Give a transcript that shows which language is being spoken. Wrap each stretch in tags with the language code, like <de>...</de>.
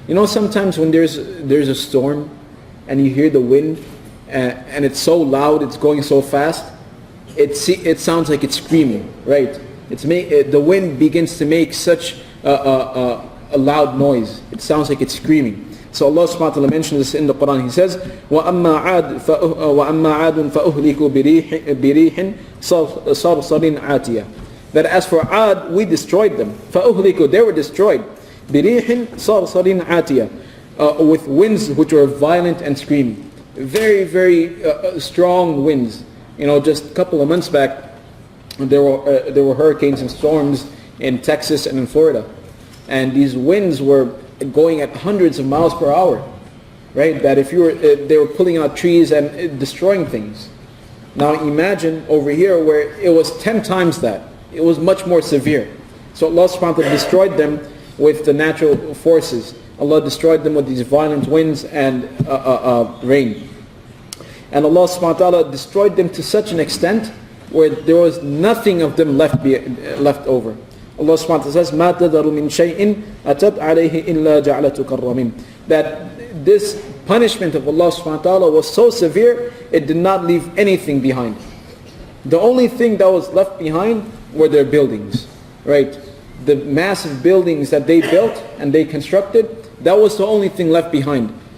<en>Sometimes when there's a storm and you hear the wind and it's so loud, it's going so fast, it sounds like it's screaming, right? The wind begins to make such a loud noise. It sounds like it's screaming. So Allah subhanahu wa ta'ala mentions this in the Quran. He says,</en> <ar>وَأَمَّا عَادٌ فَأُهْلِكُوا بِرِيحٍ صَرْصَرٍ عَاتِيَةٍ.</ar> <en>that as for Ad, we destroyed them. فَأُهْلِكُوا, they were destroyed.</en> <ar>بِرِيحٍ صَرْصَرٍ عَاتِيَةٍ,</ar> <en>with winds which were violent and screaming. Very, very strong winds. Just a couple of months back, there were hurricanes and storms in Texas and in Florida. And these winds were going at hundreds of miles per hour. Right? That if they were pulling out trees and destroying things. Now imagine over here where it was 10 times that. It was much more severe. So Allah subhanahu wa ta'ala destroyed them with the natural forces. Allah destroyed them with these violent winds and rain. And Allah subhanahu wa ta'ala destroyed them to such an extent where there was nothing of them left over. Allah subhanahu wa ta'ala says,</en> <ar>مَا تَذَرُ مِنْ شَيْءٍ أَتَتْ عَلَيْهِ إِلَّا جَعْلَتُ كَالرَّمِيمِ.</ar> <en>That this punishment of Allah subhanahu wa ta'ala was so severe, it did not leave anything behind. The only thing that was left behind were their buildings, right? The massive buildings that they built and they constructed, that was the only thing left behind.</en>